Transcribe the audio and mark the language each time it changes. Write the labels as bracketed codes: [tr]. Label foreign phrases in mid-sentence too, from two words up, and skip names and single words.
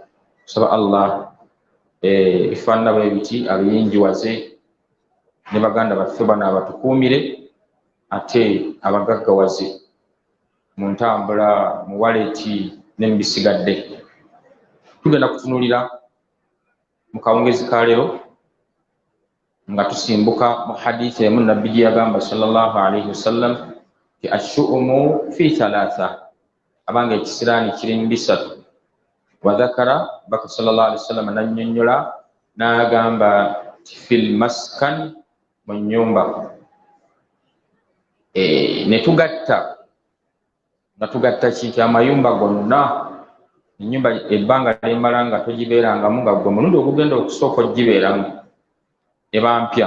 [lg] Kusaba Allah ebifaanana bwe biti abiyinjiwaze ne baganda baffe bano abatukuumire ate abagaggawaze mu ntambula, mu waleti ne mu bisigadde. Tugenda kutunuulira mu kawungezi ka leero nga tusimbuka mu hadithi emu nabbi gye yagamba [ar] صلى الله عليه وسلم [lg] ti [ar] الشؤم في ثلاثة, [lg] abanga ekisiraani kiri mu bisatu. [ar] وذكر بك صلى الله عليه وسلم [lg] nannyonnyola n'agamba [ar] في المسكن, [lg] mu nnyumba. Ne tugatta nga tugatta kintu amayumba gonna, ennyumba ebbanga ly'emala nga togibeerangamu nga gwe mulundi ogugenda okusooka ogibeeramu eba mpya.